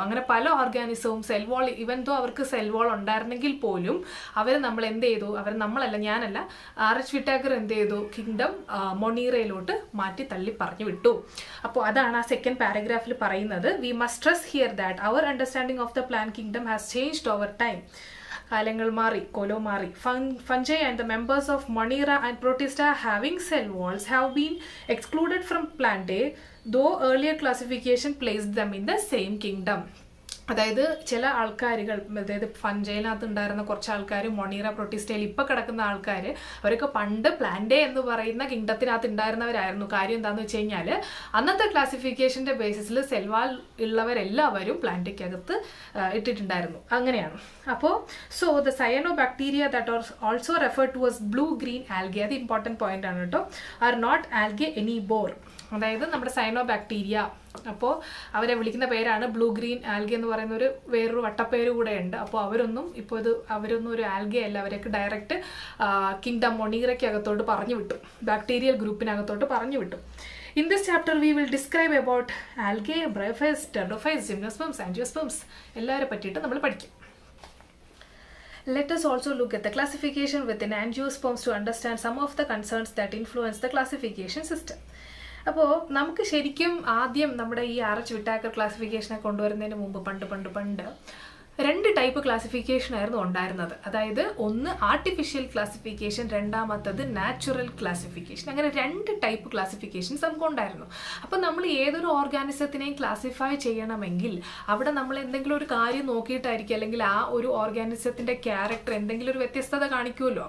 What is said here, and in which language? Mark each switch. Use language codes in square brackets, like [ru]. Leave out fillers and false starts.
[ml] അങ്ങനെ പല ഓർഗാനിസവും cell wall, ഇവൻ ദോ അവർക്ക് സെൽ വാൾ ഉണ്ടായിരുന്നെങ്കിൽ പോലും അവർ നമ്മൾ എന്ത് ചെയ്തു, ഞാനല്ല RH വിറ്റാക്കർ എന്ത് ചെയ്തു, കിങ്ഡം മൊണീറയിലോട്ട് മാറ്റി തള്ളി പറഞ്ഞു വിട്ടു. അപ്പോൾ അതാണ് ആ സെക്കൻഡ് പാരഗ്രാഫിൽ പറയുന്നത്. [en] We must stress here that our understanding of the plant kingdom has changed over time. [ml] കാലങ്ങൾ മാറി, കൊലോ മാറി. [en] Fungi and the members of Monera and Protista having cell walls have been excluded from Plantae, though earlier classification placed them in the same kingdom. [ml] അതായത് ചില ആൾക്കാരുകൾ, അതായത് ഫഞ്ചയിനകത്ത് ഉണ്ടായിരുന്ന കുറച്ച് ആൾക്കാർ, Monera, പ്രൊട്ടിസ്റ്റയിൽ ഇപ്പോൾ കിടക്കുന്ന ആൾക്കാർ, അവരൊക്കെ പണ്ട് പ്ലാന്റേ എന്ന് പറയുന്ന കിങ്ഡത്തിനകത്ത് ഉണ്ടായിരുന്നവരായിരുന്നു. കാര്യം എന്താണെന്ന് വെച്ച് കഴിഞ്ഞാൽ അന്നത്തെ ക്ലാസിഫിക്കേഷൻ്റെ ബേസിസിൽ സെൽവാൾ ഉള്ളവരെല്ലാവരും പ്ലാന്റയ്ക്കകത്ത് ഇട്ടിട്ടുണ്ടായിരുന്നു. അങ്ങനെയാണ്. [en] അപ്പോൾ the cyanobacteria that are also refer to as blue green algae, [ml] അത് ഇമ്പോർട്ടൻറ്റ് പോയിന്റ് ആണ് കേട്ടോ, [en] Are not algae any more. [ml] അതായത് നമ്മുടെ സൈനോ ബാക്ടീരിയ, അപ്പോൾ അവരെ വിളിക്കുന്ന പേരാണ് ബ്ലൂ ഗ്രീൻ ആൽഗെ എന്ന് പറയുന്ന വേറൊരു വട്ടപ്പേര് കൂടെ ഉണ്ട്. അപ്പോൾ അവരൊന്നും ഒരു ആൽഗെ അല്ല, അവരൊക്കെ ഡയറക്റ്റ് കിങ്ഡം മൊണീറയ്ക്കകത്തോട്ട് പറഞ്ഞു വിട്ടു, ബാക്ടീരിയൽ ഗ്രൂപ്പിനകത്തോട്ട് പറഞ്ഞു വിട്ടു. [en] In this chapter we will describe about algae, bryophytes, pteridophytes, gymnosperms, angiosperms [ml] എല്ലാവരെ പറ്റിയിട്ട് നമ്മൾ പഠിക്കും. [en] Let us also look at the classification within angiosperms to understand some of the concerns that influence the classification system. [ml] അപ്പോൾ നമുക്ക് ശരിക്കും ആദ്യം നമ്മുടെ ഈ RH വിറ്റാക്കർ ക്ലാസിഫിക്കേഷനെ കൊണ്ടുവരുന്നതിന് മുമ്പ് പണ്ട് 2 ടൈപ്പ് ക്ലാസിഫിക്കേഷൻ ആയിരുന്നു ഉണ്ടായിരുന്നത്. അതായത് ഒന്ന് ആർട്ടിഫിഷ്യൽ ക്ലാസിഫിക്കേഷൻ, രണ്ടാമത്തത് നാച്ചുറൽ ക്ലാസിഫിക്കേഷൻ. അങ്ങനെ 2 ടൈപ്പ് ക്ലാസിഫിക്കേഷൻസ് നമുക്ക് ഉണ്ടായിരുന്നു. അപ്പോൾ നമ്മൾ ഏതൊരു ഓർഗാനിസത്തിനെയും ക്ലാസിഫൈ ചെയ്യണമെങ്കിൽ അവിടെ നമ്മൾ എന്തെങ്കിലും ഒരു കാര്യം നോക്കിയിട്ടായിരിക്കും, അല്ലെങ്കിൽ ആ ഒരു ഓർഗാനിസത്തിൻ്റെ ക്യാരക്ടർ എന്തെങ്കിലും ഒരു വ്യത്യസ്തത കാണിക്കുമല്ലോ.